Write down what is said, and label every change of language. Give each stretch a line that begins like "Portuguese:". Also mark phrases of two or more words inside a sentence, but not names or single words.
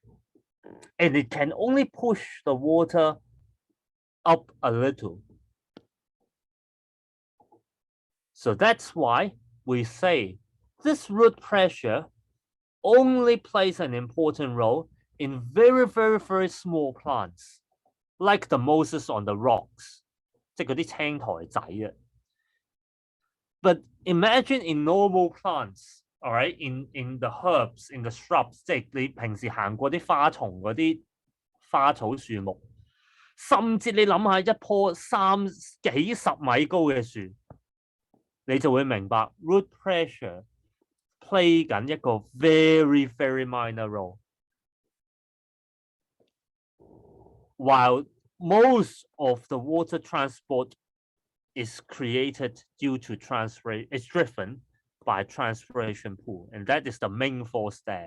English: And it can only push the water up a little. So that's why we say this root pressure only plays an important role in very, very, very small plants, like the mosses on the rocks,
Cantonese: 即係嗰啲青苔仔啊。
English: But imagine in normal plants, all right, in the herbs, in the shrubs,
Cantonese: 即係你平時行過啲花叢嗰啲花草樹木，甚至你諗下一棵幾十米高嘅樹，你就會明白
English: root pressure play
Cantonese: 緊一個
English: very very minor role. While most of the water transport is created due to transpiration, it's driven by transpiration pool, and that is the main force there.